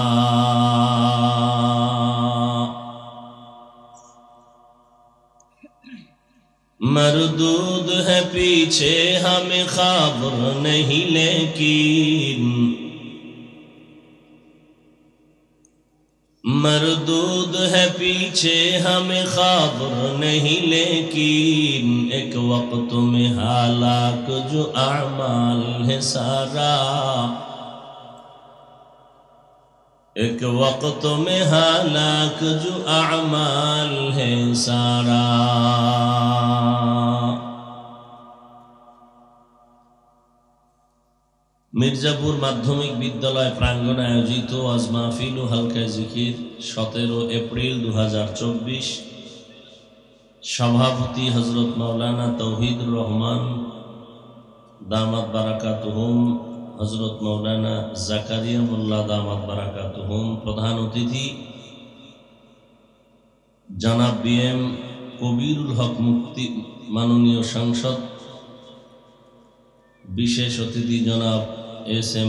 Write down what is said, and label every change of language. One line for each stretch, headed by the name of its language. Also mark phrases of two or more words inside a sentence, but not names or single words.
Urdu: مردود ہے پیچھے ہمیں خبر نہیں لیکن مردود ہے پیچھے ہمیں خبر نہیں لیکن ایک وقت میں ہلاک جو اعمال ہے سارا ایک وقت میں ہلاک جو اعمال ہے سارا
Bangla: মির্জাপুর মাধ্যমিক বিদ্যালয় প্রাঙ্গণে আয়োজিত আজ মাহফিল ও হালকা জিকির 17 এপ্রিল 2024 সভাপতি হযরত মাওলানা তৌহিদুর রহমান
Arabic: دامت بركاتهم
Bangla: হযরত মাওলানা জাকারিয়া মোল্লা
Arabic: دامت بركاتهم
Bangla: প্রধান অতিথি জনাব বিএম কবিরুল হক মুফতি মাননীয় সংসদ বিশেষ অতিথি জনাব এস.এম.